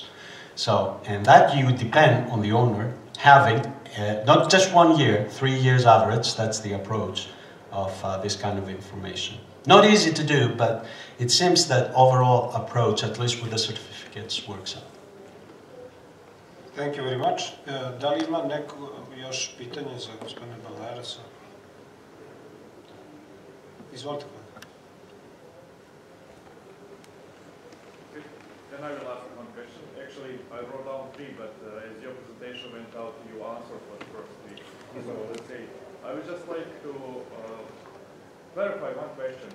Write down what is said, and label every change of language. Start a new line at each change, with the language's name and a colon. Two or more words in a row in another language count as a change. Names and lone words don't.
English: So, and that you depend on the owner having, not just 1 year, 3 years average, that's the approach of this kind of information. Not easy to do, but it seems that overall approach, at least with the certificates, works out. Thank you very much.
Serbian: Da li ima neko još pitanje za gospodina Balarasa? Izvolite.
English: Then I will ask one question. Actually, I wrote down 3, but as your presentation went out, you answered for the first 3. So let's say, I would just like to clarify one question.